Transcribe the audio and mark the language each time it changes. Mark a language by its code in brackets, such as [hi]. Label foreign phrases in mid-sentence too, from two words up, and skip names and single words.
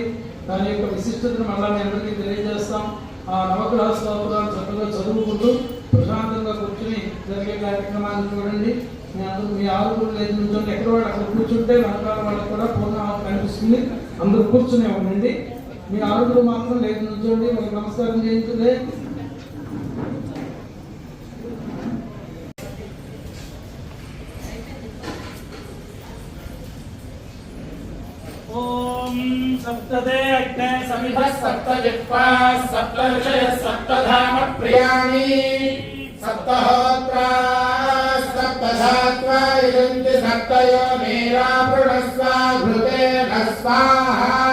[te] దాని యొక్క విశిష్టతను మళ్ళా మీ అందరికీ తెలియజేస్తాం. ఆ నవగ్రహ స్తోత్రాలు చక్కగా చదువుకుంటూ ప్రశాంతంగా కూర్చొని జరిగే కార్యక్రమాన్ని చూడండి. మీ ఆరుగురు లేదు నుంచోండి. ఎక్కడ వాళ్ళు అక్కడ కూర్చుంటే వెనకాల వాళ్ళకి కూడా పూర్ణాహుతి కనిపిస్తుంది. అందరూ కూర్చునే ఉండండి. మీ ఆరుగురు మాత్రం లేదు నుంచోండి. వాళ్ళకి నమస్కారం చేయించులే. [sa] ओम सप्तदे अग्ने समिधः सप्तजिह्वा सप्तऋषयः सप्तधाम प्रियाणि सप्तहोत्रा सप्तधात्वा इदन्ति सप्तयो मेरा प्रणस्वा घृतेन स्वाहा